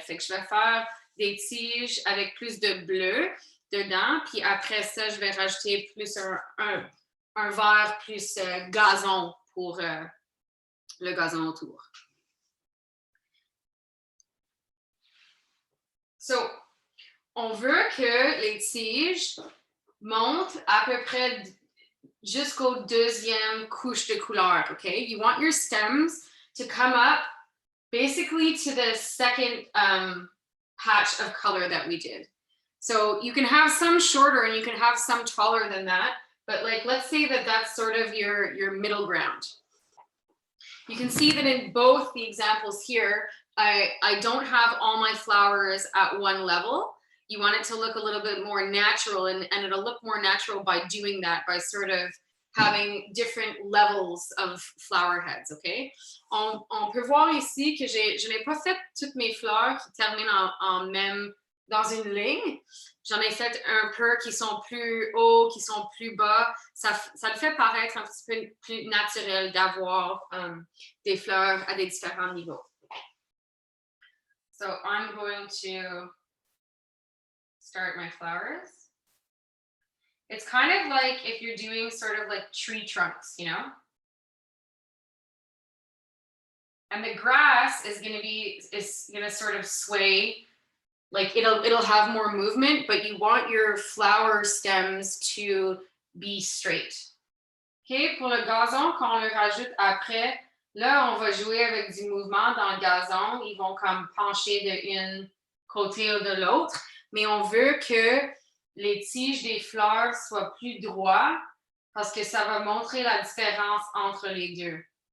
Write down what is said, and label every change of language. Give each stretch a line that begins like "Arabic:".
French: Fait que je vais faire des tiges avec plus de bleu dedans, puis après ça, je vais rajouter plus un vert plus gazon pour le gazon autour. So, on veut que les tiges montent à peu près jusqu'au deuxième couche de couleur, okay?
English: You want your stems to come up basically to the second patch of color that we did. So you can have some shorter and you can have some taller than that, but like, let's say that that's sort of your middle ground. You can see that in both the examples here, I don't have all my flowers at one level. You want it to look a little bit more natural, and it'll look more natural by doing that, by sort of having different levels of flower heads, okay?
French: On peut voir ici que je n'ai pas fait toutes mes fleurs qui terminent en même dans une ligne. J'en ai fait un peu qui sont plus hauts, qui sont plus bas. Ça le fait paraître un petit peu plus naturel d'avoir des fleurs à des différents niveaux.
English: So I'm going to start my flowers. It's kind of like if you're doing sort of like tree trunks, you know? And the grass is gonna sort of sway, like it'll have more movement, but you want your flower stems to be straight.
French: Okay, pour le gazon, quand on le rajoute après, là, on va jouer avec du mouvement dans le gazon. Ils vont comme pencher d'un côté ou de l'autre. Mais on veut que les tiges des fleurs soient plus droits parce que ça va montrer la différence entre les deux.